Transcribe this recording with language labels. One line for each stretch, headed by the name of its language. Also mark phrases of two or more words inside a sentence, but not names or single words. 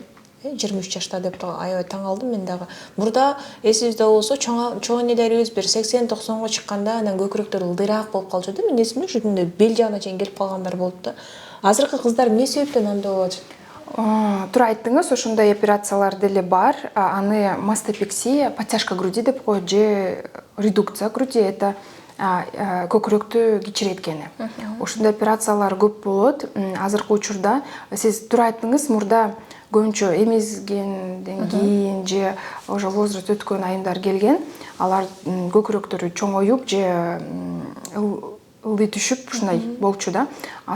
Kyrgyz: 23 жашта деп аябай таң алдым мен дагы. Мурда эсибизде болсо чоң энелерибиз бир 80-90го чыкканда анан көкүрөктөр ылдыйраак болуп калчу да. Мен эсимде ушундай бел жагына чейин келип калгандар болуп да. Азыркы кыздар эмне себептен андай болуп атат? Туура айттыңыз, ошондой операциялар деле бар. Аны мастопексия,
Russian: подтяжка груди
Kyrgyz: деп коет, же
Russian: редукция груди, это
Kyrgyz: көкүрөктү кичиреткени. Ошондой операциялар көп болот. Азыркы учурда сиз туура айттыңыз, мурда көбүнчө эмизгенден кийин же
Russian: уже возраст
Kyrgyz: өткөн айымдар келген, алар көкүрөктөрү чоңоюп же ылдый түшүп ушундай болчу да.